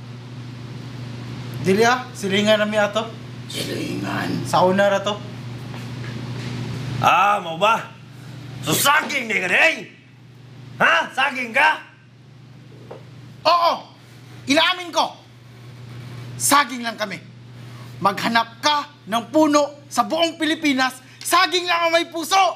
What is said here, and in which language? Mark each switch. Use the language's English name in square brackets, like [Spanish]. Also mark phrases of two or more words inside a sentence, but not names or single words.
[Cebuano] Dili silingan nami ato. Silingan? Sa una ra to. Mau ba? So saging ni ka rin? Ha? Saging ka? [Filipino] Oo! Inaamin ko! Saging lang kami. Maghanap ka ng puno sa buong Pilipinas, saging lang ang may puso!